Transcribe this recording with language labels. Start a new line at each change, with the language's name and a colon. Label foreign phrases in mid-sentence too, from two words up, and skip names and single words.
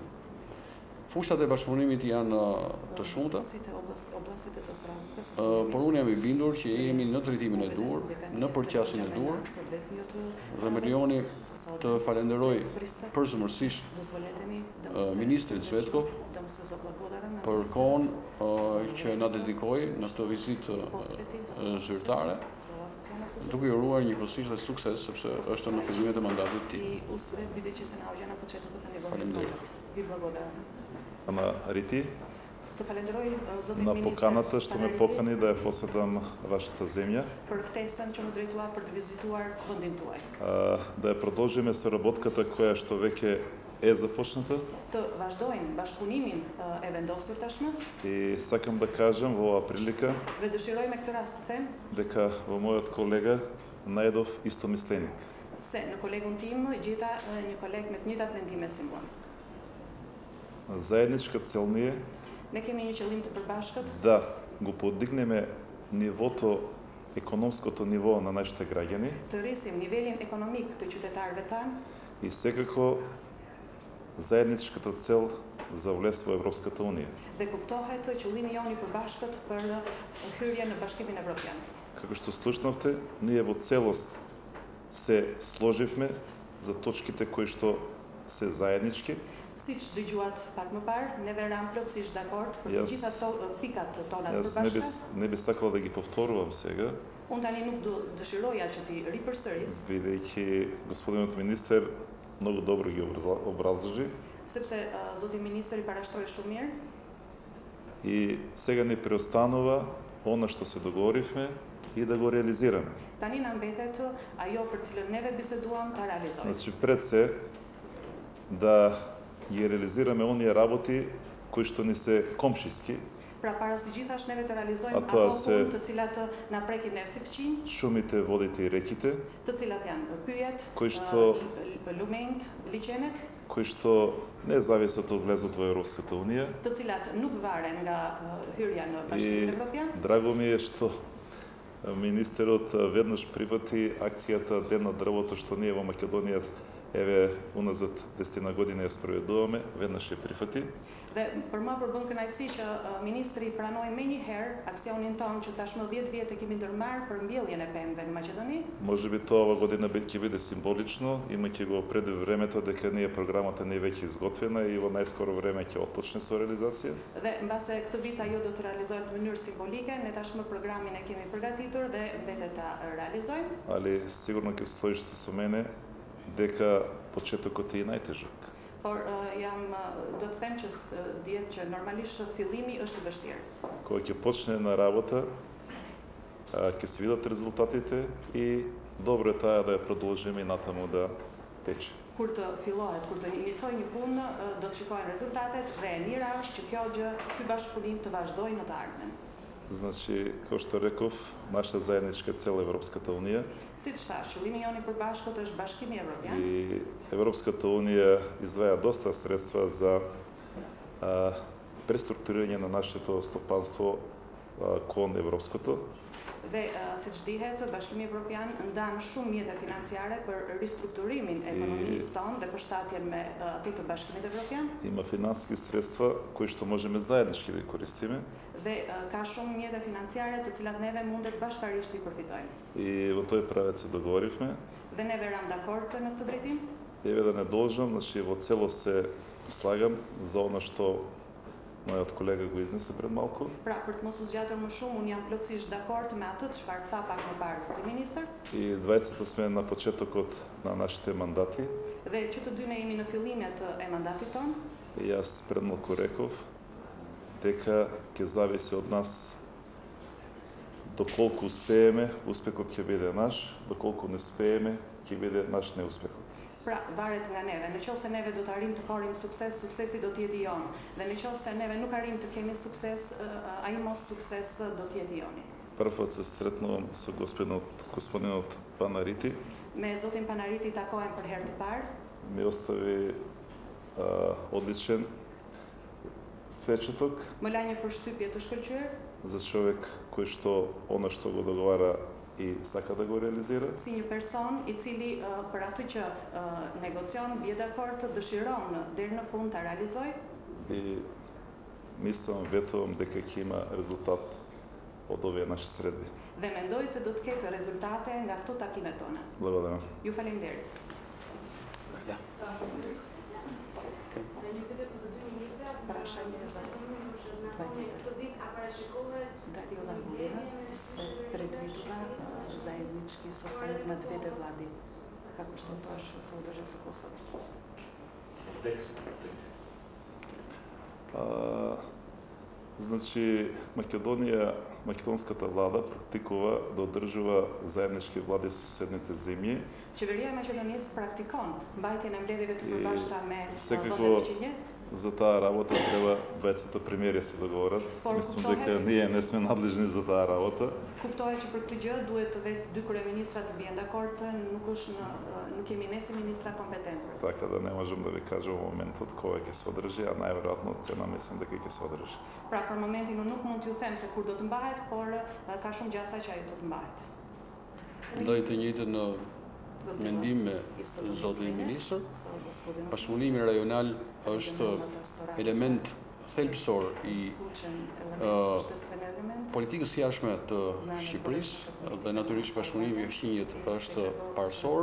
Albanian: Fushat e bashkëpunimit janë të shumta, por unë jam i bindur që jemi në drejtimin e duhur, në përqasjen e duhur, dhe më lejoni të falenderoj përzemërsisht ministrin Cvetkov për kohën që na dedikoi në këtë vizitë zyrtare, duke i uruar njëkohësisht dhe sukses sepse është në fillimet e mandatit të tij. Faleminderit.
Macedonian: Ама Рити,
Albanian: Të falenderoj zotin
Macedonian: на
Albanian: ministër
Macedonian: поканата ще ме Panaretti покани да я посетам вашата земя,
Albanian: për ftesën që më drejtua për të vizituar vendin tuaj.
Macedonian: да я продължиме соработката, која што веќе е започната.
Albanian: Të vazhdojmë bashkëpunimin e vendosur tashmë
Macedonian: И сакам да кажам во оваа прилика
Albanian: dhe dëshiroj me këtë rast të them
Macedonian: дека во мојот колега најдов истомисленик.
Albanian: se në kolegun tim gjeta një koleg me të njëjtat mendime si mua.
Macedonian: Заедничка цел ни е
Albanian: Ne kemi një qëllim të përbashkët
Macedonian: да го подигнеме нивото, економското ниво на нашите граѓани
Albanian: të rrisim nivelin ekonomik të qytetarëve tanë
Macedonian: и секако заедничката цел за влез во Европската унија.
Albanian: dhe kuptohet qëllimi jon i përbashkët për hyrje në Bashkimin Evropian.
Macedonian: Како што слушнавте, ние во целост се сложивме за точките кои што се заеднички.
Albanian: Siç dëgjuat pak më parë, neve ram plotësisht dakord për të
Macedonian: Јас-
Albanian: gjitha pikat tona të
Macedonian: Јас
Albanian: përbashkëta.
Macedonian: не би сакал да ги повторувам сега,
Albanian: Unë tani nuk dëshiroja që ti ripërsëris,
Macedonian: бидејќи господинот министер многу добро ги образложи
Albanian: sepse zoti ministri parashtroi shumë mirë
Macedonian: и сега ни преостанува она што се договоривме и да го реализираме.
Albanian: tani na mbetet ajo për cilën neve biseduam ta realizojmë.
Macedonian: Значи пред се да ги реализираме оние работи кои што ни се комшиски,
Albanian: Pra para së gjithash neve të realizojmë Ato ato se- punë të cilat na prekin ne si fëqinj,
Macedonian: шумите, водите и реките,
Albanian: të cilat janë pyjet,
Macedonian: Кои што-
Albanian: lumenjt, liçenet,
Macedonian: кои што не зависат од влезот во Европската унија.
Albanian: të cilat nuk varen nga hyrja në
Macedonian: И
Albanian: Bashkimin Evropian.
Macedonian: драго ми е што министерот веднаш прифати акцијата Ден на дрвото што ние во Македонија еве уназад 10 години ја спроведуваме, веднаш ја прифати.
Albanian: Dhe për mua përbën kënaqësi që ministri pranoi menjëherë aksionin ton që tashmë 10 vjet e kemi ndërmarrë për mbjelljen e pemëve në Maqedoni.
Macedonian: Може би тоа ова година ќе биде символично, имајќи го пред времето дека ние програмата не е веќе изготвена и во најскоро време ќе отпочне со реализација.
Albanian: Dhe mbase këtë vit ajo do të realizohet në mënyrë simbolike, ne tashmë programin e kemi përgatitur dhe mbetet ta realizojmë.
Macedonian: Али сигурно ќе сложите со мене дека почетокот е и најтежок.
Albanian: Por do të them që dihet që normalisht fillimi është i vështirë.
Macedonian: Кога ќе почне на работа, ќе се видат резултатите и добро е таа да ја продолжиме и натаму да тече.
Albanian: Kur të fillohet, kur të inicioj një punë, do të shikohen rezultatet dhe e mira është që kjo gjë, ky bashkëpunim të vazhdojë në të ardhmen.
Macedonian: Значи, како што реков, нашата заедничка цел е Европската унија
Albanian: Siç thash, qëllimi jon i përbashkët është Bashkimi Evropian.
Macedonian: и Европската унија издваја доста средства за преструктурирање на нашето стопанство кон европското.
Albanian: Dhe siç dihet, Bashkimi Evropian ndan shumë mjete financiare për ristrukturimin e ekonomisë tonë dhe përshtatjen me atë të Bashkimit Evropian.
Macedonian: Има финансиски средства кои што можеме заеднички да ги користиме
Albanian: Dhe ka shumë mjete financiare të cilat neve mundet bashkarisht i përfitojmë.
Macedonian: и во тој правец се договоривме.
Albanian: Dhe neve ram dakord në këtë drejtim.
Macedonian: Еве да не должам, значи во целост се слагам за она што мојот колега го изнесе пред малку.
Albanian: Pra, për të mos u zgjatur më shumë, unë jam plotësisht dakord me atë çfarë tha pak më parë zoti ministër,
Macedonian: И двајцата сме на почетокот на нашите мандати.
Albanian: dhe që të dy ne jemi në fillimet e mandatit tonë,
Macedonian: И јас пред малку реков дека ќе зависи од нас доколку успееме, успехот ќе биде наш, доколку не успееме, ќе биде наш неуспехот.
Albanian: pra varet nga neve. Në qoftë se neve do të arrijmë të korrim sukses, suksesi do të jetë i jonë. Dhe në qoftë se neve nuk arrijmë të kemi sukses, ai mos sukses do të jetë i joni.
Macedonian: Прв пат се сретнувам со господинот Панарити.
Albanian: Me zotin Panariti takohem për herë të parë.
Macedonian: Ми остави одличен впечаток
Albanian: më la një përshtypje të shkëlqyer
Macedonian: за човек кој што она што го договара и сака да го реализира.
Albanian: si një person i cili për atë që negocion, bie dakord, dëshiron deri në fund ta realizoj
Macedonian: И мислам, ветувам дека ќе има резултат од овие наши средби.
Albanian: dhe mendoj se do të ketë rezultate nga këto takimet tona.
Macedonian: Благодарам.
Albanian: Ju falenderit.
Macedonian: Ja. Прашање за 20. Дали ова година се предвидува заеднички состанок на двете влади, како што тоа што се одржа со Косово. Значи, македонската влада практикува да одржува заеднички влади со соседните земји.
Albanian: Qeveria e Maqedonisë praktikon mbajtjen e mbledhjeve të përbashkëta me
Macedonian: секако
Albanian: vendet veçinje.
Macedonian: за таа работа треба двајцата премиери се договорат. Мислам дека ние не сме надлежни за таа работа.
Albanian: Kuptohet që për këtë gjë duhet vetë dy kryeministra të bien dakord, nuk jemi ne si ministra kompetent.
Macedonian: Така да не можам да ви кажам во моментот кога ќе се одржи, а најверојатно цена мислам дека ќе се одржи.
Albanian: Pra për momentin unë nuk mund t'ju them se kur do të mbahet, por ka shumë gjasa që ajo do të mbahet. Ndaj të njëjtën mendim me zotin ministër. Bashkëpunimi rajonal është element thelbësor i politikës jashtme të Shqipërisë dhe natyrisht bashkëpunimi me fqinjet është parësor.